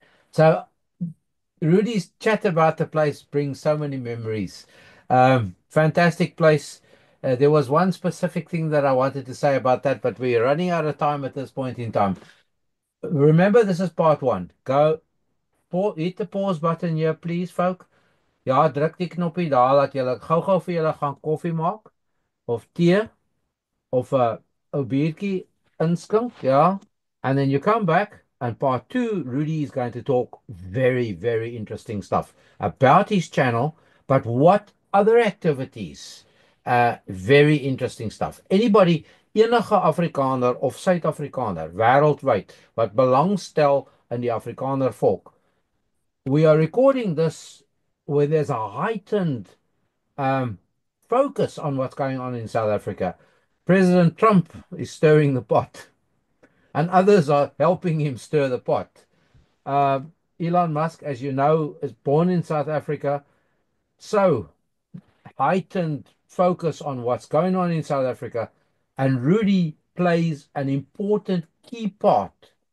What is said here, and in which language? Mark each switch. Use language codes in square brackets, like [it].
[en] So Rudy's chat about the place brings so many memories. Fantastic place. There was one specific thing that I wanted to say about that, but we're running out of time at this point in time. Remember, this is part one. Go, hit the pause button here, please, folk. [af] Ja, druk die knoppie daar dat julle gou-gou vir julle gaan koffie maak of tee of 'n biertjie inskink, ja. [en] And then you come back, and part two, Rudy is going to talk very, very interesting stuff about his channel, but what other activities? Very interesting stuff. Anybody, [af] enige Afrikaner of Suid-Afrikaner wêreldwyd wat belangstel in die Afrikaner volk. [en] We are recording this where there's a heightened focus on what's going on in South Africa. President Trump is stirring the pot, and others are helping him stir the pot. Elon Musk, as you know, is born in South Africa. So heightened focus on what's going on in South Africa, and Rudy plays an important key part.